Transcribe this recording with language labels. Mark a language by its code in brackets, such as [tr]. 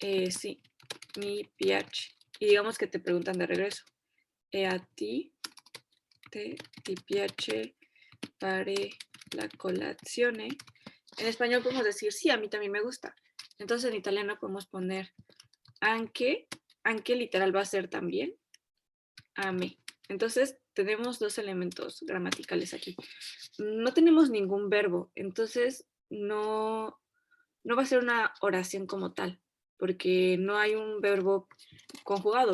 [es] Sí, [it] mi piace. [es] Y digamos que te preguntan de regreso. [it] A ti ti piace fare la colazione. [es] En español podemos decir, sí, a mí también me gusta. Entonces en italiano podemos poner anche literal va a ser también, a me. Entonces tenemos dos elementos gramaticales aquí. No tenemos ningún verbo, entonces no va a ser una oración como tal, porque no hay un verbo conjugado.